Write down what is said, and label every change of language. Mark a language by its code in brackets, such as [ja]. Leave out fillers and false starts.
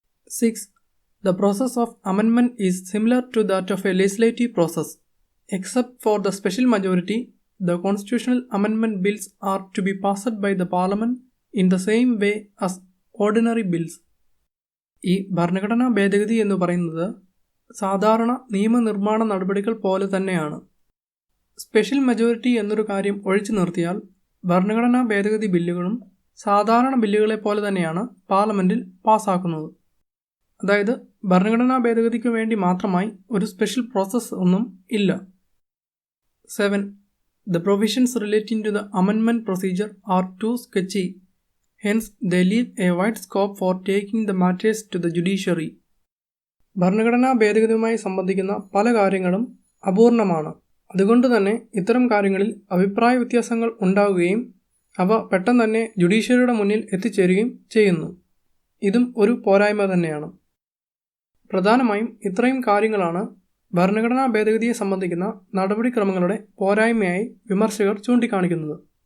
[en] 6. The process of amendment is similar to that of a legislative process. Except for the special majority, the constitutional amendment bills are to be passed by the parliament in the same way as ordinary bills. [ml] ഈ ഭരണഘടനാ ഭേദഗതി എന്ന് പറയുന്നത് സാധാരണ നിയമനിർമ്മാണ നടപടികൾ പോലെ തന്നെയാണ്. സ്പെഷ്യൽ മജോറിറ്റി എന്നൊരു കാര്യം ഒഴിച്ചു നിർത്തിയാൽ ഭരണഘടനാ ഭേദഗതി ബില്ലുകളും സാധാരണ ബില്ലുകളെ പോലെ തന്നെയാണ് പാർലമെൻറ്റിൽ പാസ്സാക്കുന്നത്. അതായത് ഭരണഘടനാ ഭേദഗതിക്ക് വേണ്ടി മാത്രമായി ഒരു സ്പെഷ്യൽ പ്രോസസ്സ് ഒന്നും ഇല്ല. 7. [en] The provisions relating to the amendment procedure are too sketchy. Hence, they leave a wide scope for taking the matters to the judiciary. [ml] ഭരണഘടനാ ഭേദഗതിയുമായി സംബന്ധിക്കുന്ന പല കാര്യങ്ങളും അപൂർണമാണ്. അതുകൊണ്ട് തന്നെ ഇത്തരം കാര്യങ്ങളിൽ അഭിപ്രായ വ്യത്യാസങ്ങൾ ഉണ്ടാവുകയും അവ പെട്ടെന്ന് തന്നെ ജുഡീഷ്യറിയുടെ മുന്നിൽ എത്തിച്ചേരുകയും ചെയ്യുന്നു. ഇതും ഒരു പോരായ്മ തന്നെയാണ്. പ്രധാനമായും ഇത്രയും കാര്യങ്ങളാണ് ഭരണഘടനാ ഭേദഗതിയെ സംബന്ധിക്കുന്ന നടപടിക്രമങ്ങളുടെ പോരായ്മയായി വിമർശകർ ചൂണ്ടിക്കാണിക്കുന്നത്.